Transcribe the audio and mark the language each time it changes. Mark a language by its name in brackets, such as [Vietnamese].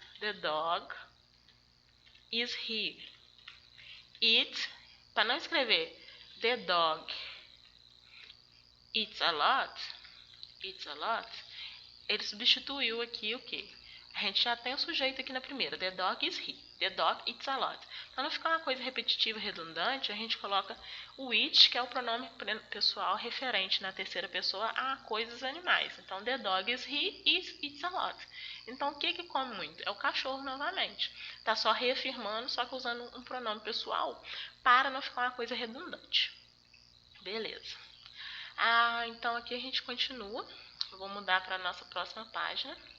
[English] The dog is here. [Portuguese] It, para não escrever [English] the dog eats a lot, [Portuguese] ele substituiu aqui o quê? A gente já tem o sujeito aqui na primeira, [English] the dog is he, the dog eats a lot. [Portuguese] Para não ficar uma coisa repetitiva e redundante, a gente coloca o it, que é o pronome pessoal referente na terceira pessoa a coisas animais. [English] Então, the dog is he, eats a lot. [Portuguese] Então, o que come muito? É o cachorro novamente. Está só reafirmando, só que usando um pronome pessoal para não ficar uma coisa redundante. Beleza. Então aqui a gente continua. Eu vou mudar para a nossa próxima página.